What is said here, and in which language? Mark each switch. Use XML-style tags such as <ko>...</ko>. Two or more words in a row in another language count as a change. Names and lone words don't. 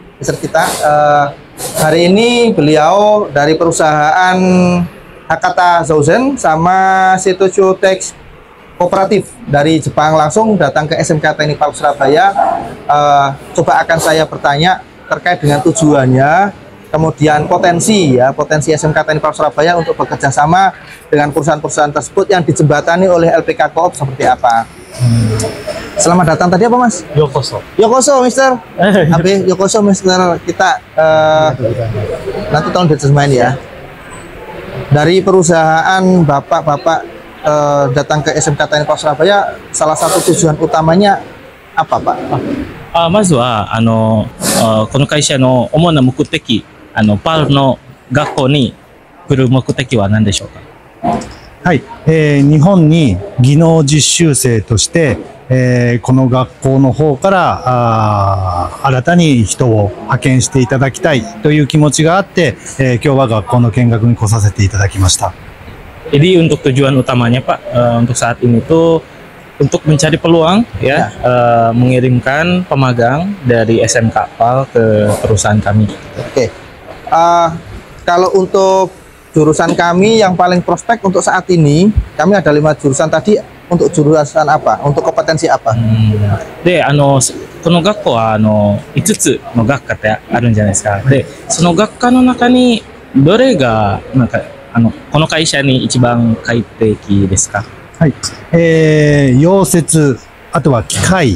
<id>Hari ini beliau dari perusahaan Hakata Zouzen sama Seitocho Tex Kooperatif dari Jepang langsung datang ke SMK Teknik Palu Surabaya. Coba akan saya bertanya terkait dengan tujuannya, kemudian potensi SMK Teknik Palu Surabaya untuk bekerja sama dengan perusahaan-perusahaan tersebut yang dijembatani oleh LPK Co-op seperti apa. Selamat datang tadi apa, Mas? Yokoso. Yokoso, Mister. Abi, Yokoso, Mister. Kita nanti tolong diterjemahin ya. Dari perusahaan bapak-bapak datang ke SMK Teknik Palu Surabaya, salah satu tujuan utamanya apa, Pak?</id> <ja>まずはこの会社の主な目的、パルの学校に来る目的は何でしょうか。はい、日本に技能実習生として、この学校の方から新たに人を派遣していただきたいという気持ちがあって、今日は学校の見学に来させていただきました。</ja> <id>Jadi untuk tujuan utamanya, Pak, untuk saat ini tuh untuk mencari peluang, ya, mengirimkan pemagang dari SMK PAL ke perusahaan kami. Oke. Kalau untuk jurusan kami yang paling prospek untuk saat ini, kami ada 5 jurusan tadi. Untuk jurusan apa? Untuk kompetensi apa?</id> <ja>で、この学校は5つの学科ってあるんじゃないですか。で、その学科の中にどれがなんかこの会社に一番快適ですか？はい。溶接、あとは機械。</ja>